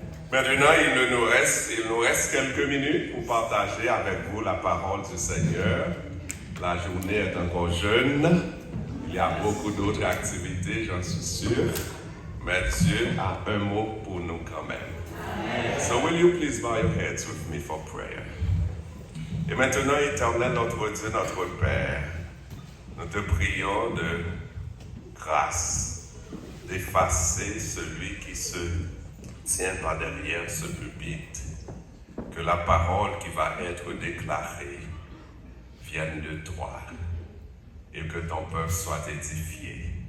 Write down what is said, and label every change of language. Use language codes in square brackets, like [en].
[fr] Maintenant, il nous reste quelques minutes pour partager avec vous la parole du Seigneur. La journée est encore jeune. Il y a beaucoup d'autres activités, j'en suis sûr. Mais Dieu a un mot pour nous quand même. Amen. [en] So will you please bow your heads with me for prayer? [fr] Et maintenant, Éternel, notre Dieu, notre Père, nous te prions de grâce, d'effacer celui qui se tient par derrière ce pupitre, que la parole qui va être déclarée vienne de toi et que ton peuple soit édifié.